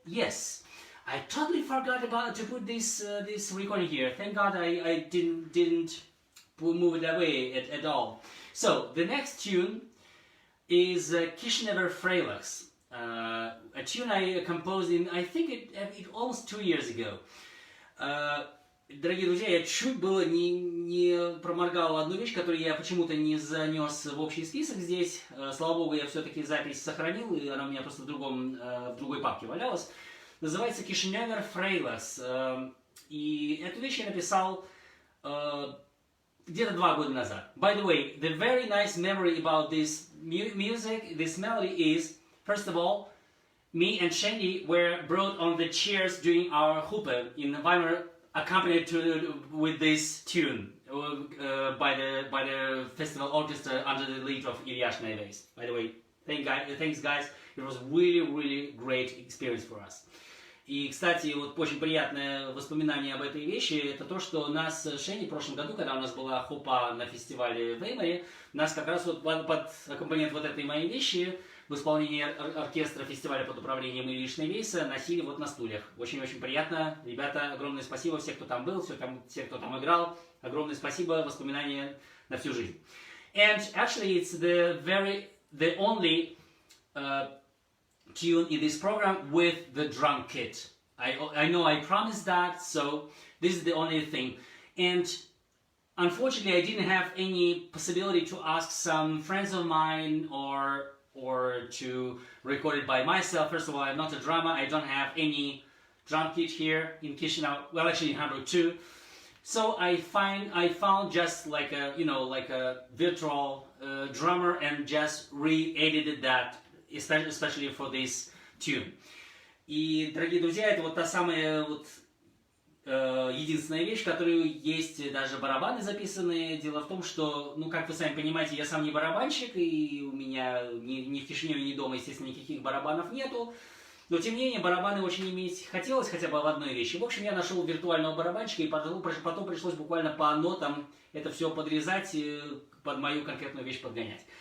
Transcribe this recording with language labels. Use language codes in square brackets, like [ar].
[en] Yes, I totally forgot about to put this this recording here. Thank God I didn't move it away at all. So the next tune is Kishinever Freilich, a tune I composed in, I think it almost 2 years ago. [ru] Дорогие друзья, я чуть было не проморгал одну вещь, которую я почему-то не занес в общий список здесь. Слава богу, я все-таки запись сохранил, и она у меня просто в другой папке валялась. Называется Kishinever Freilich. И эту вещь я написал где-то 2 года назад. [en] By the way, the very nice memory about this music, this melody is, first of all, me and Shendy were brought on the chairs during our Hupe in Weimar, accompanied with this tune by the festival orchestra under the lead of Yiddish Melodies. By the way, thanks guys, it was really great experience for us. [ru] И, кстати, вот очень приятное воспоминание об этой вещи, это то, что нас с Шеней в прошлом году, когда у нас была хупа на фестивале в Веймаре, нас как раз вот под аккомпанемент вот этой моей вещи в исполнении оркестра фестиваля под управлением Yiddish Melodies носили вот на стульях. Очень-очень приятно. Ребята, огромное спасибо всем, кто там был, все, кто там играл. Огромное спасибо, воспоминания на всю жизнь. [en] And actually it's the only tune in this program with the drum kit. I know I promised that, so this is the only thing. And unfortunately I didn't have any possibility to ask some friends of mine or to record it by myself. First of all, I'm not a drummer. I don't have any drum kit here in Chisinau. Well, actually in Hamburg too. So I found just like a virtual drummer and just re-edited that, especially for this tune. [ru] И, дорогие друзья, это вот та самая вот единственная вещь, в которую есть даже барабаны записанные. Дело в том, что, ну, как вы сами понимаете, я сам не барабанщик, и у меня ни в Кишиневе, ни дома, естественно, никаких барабанов нету. Но, тем не менее, барабаны очень иметь хотелось хотя бы в одной вещи. В общем, я нашел виртуального барабанщика, и потом пришлось буквально по нотам это все подрезать, под мою конкретную вещь подгонять.